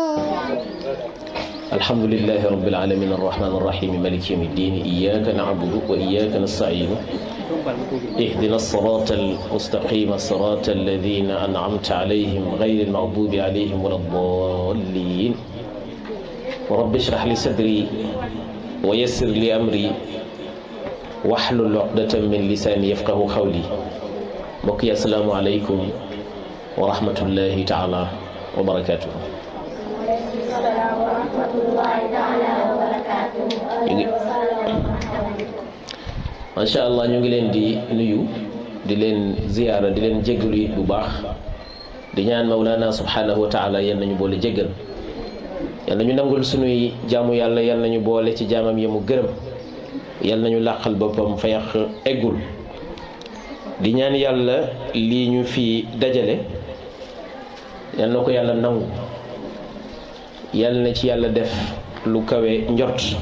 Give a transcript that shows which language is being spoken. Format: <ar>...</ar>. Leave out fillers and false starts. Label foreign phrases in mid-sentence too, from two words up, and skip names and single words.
<ar>الحمد لله رب العالمين الرحمن الرحيم مالك يوم الدين إياك نعبد وإياك نستعين اهدنا الصراط المستقيم صراط الذين أنعمت عليهم غير المغضوب عليهم ولا الضالين رب اشرح لي صدري ويسر لي أمري واحلل عقدة من لساني يفقه قولي. بقي السلام عليكم ورحمة الله تعالى وبركاته. ما شاء الله</ar> <wo>ñu ngi leen di nuyu di leen ziyaara di leen jéggalu bu baax di ñaan Mawlana</wo> <ar>سبحانه وتعالى</ar> <wo>yal nañu boole jéggal yal nañu nangul sunuy jaamu yàlla yal nañu boole ci jaamam yi mu gërëm yal nañu làqal boppam fa yàq eggul di ñaan yàlla lii ñu fi dajale yal na ko yàlla nangu yal na ci yàlla def lu kawe njort.</wo>